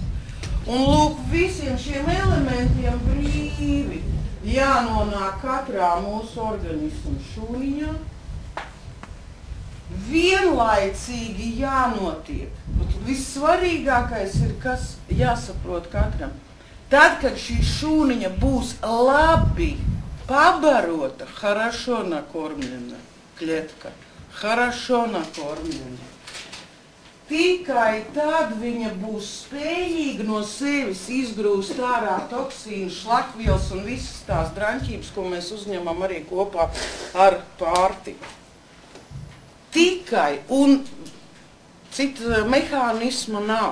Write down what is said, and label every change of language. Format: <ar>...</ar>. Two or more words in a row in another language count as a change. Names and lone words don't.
<lv>Un lūk, visiem šiem elementiem brīvi jānonāk katrā mūsu organismu šūniņā. Vienlaicīgi jānotiek. Vissvarīgākais ir, kas jāsaprot katram. Tad, kad šī šūniņa būs labi pabarota,</lv> <ru>хорошо накормлена клетка, хорошо накормлена,</ru> <lv>tikai tad viņa būs spējīga no sevis izgrūst ārā toksīnu, šlakvielas un visas tās draņķības, ko mēs uzņemam arī kopā ar pārtiku. Tikai, un cita mehānisma nav.</lv>